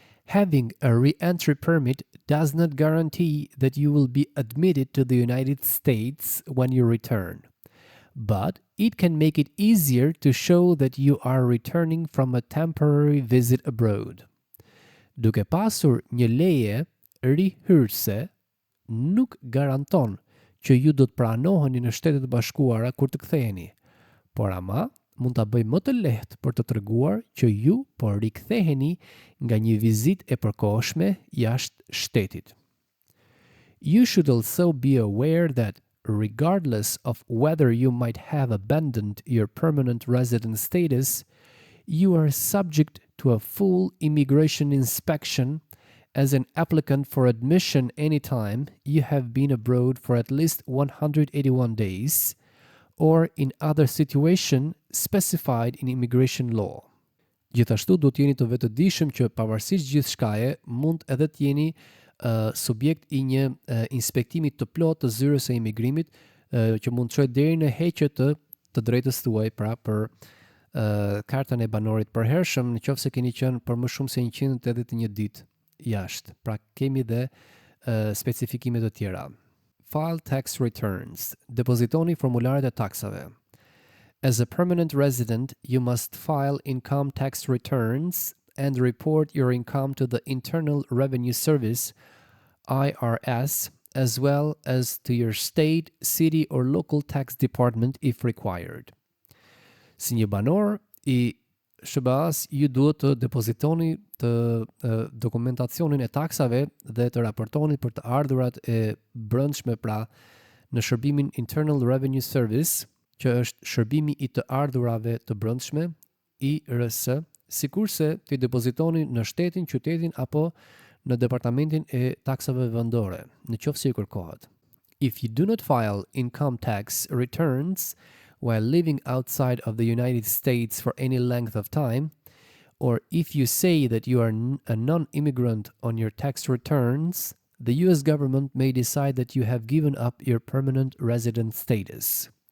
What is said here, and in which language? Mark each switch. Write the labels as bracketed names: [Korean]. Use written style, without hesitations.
[English] Having a re-entry permit does not guarantee that you will be admitted to the United States when you return, but it can make it easier to show that you are returning from a temporary visit abroad. [Albanian] Duke pasur një leje rihyrëse, nuk garanton që ju do të pranoheni në Shtetet e Bashkuara kur të ktheheni, por ama mund ta bëjë më të lehtë për të treguar që ju po riktheheni nga një vizitë e përkohshme jashtë shtetit. [English] You should also be aware that regardless of whether you might have abandoned your permanent resident status, You are subject to a full immigration inspection as an applicant for admission anytime you have been abroad for at least 181 days or in other situation specified in immigration law. [Albanian] Gjithashtu do t'jeni të vetëdijshëm që pavarësisht gjithçkaje mund edhe t'jeni subjekt i një inspektimi të plotë të zyrës së imigrimit që mund të çojë deri në heqje të drejtës tuaj, pra për kartën e banorit përhershëm nëse keni qenë për më shumë se 181 ditë jashtë. Pra kemi dhe specifikime të tjera. [English] File tax returns. [Albanian] Depozitoni formularet e taksave. [English] As a permanent resident, you must file income tax returns and report your income to the Internal Revenue Service, IRS, as well as to your state, city, or local tax department if required. [Albanian] Si një banor i SBA-s, ju duhet të depozitoni të dokumentacionin e taksave dhe të raportoni për të ardhurat e brendshme, pra në shërbimin Internal Revenue Service, që është shërbimi i të ardhurave të brendshme, IRS, sikurse të depozitoni në shtetin, qytetin apo në departamentin e taksave vendore, në qoftë se ju kërkohet. [English] If you do not file income tax returns while living outside of the United States for any length of time, or if you say that you are a non-immigrant on your tax returns, the US government may decide that you have given up your permanent resident status.